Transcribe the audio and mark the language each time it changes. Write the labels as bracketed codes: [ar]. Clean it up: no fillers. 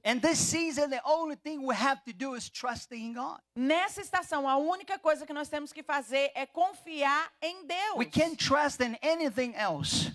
[en] In this season, the only thing we have to do is trust in God. [pt] Nessa estação, a única coisa que nós temos que fazer é confiar em Deus. [en] We can't trust in anything else.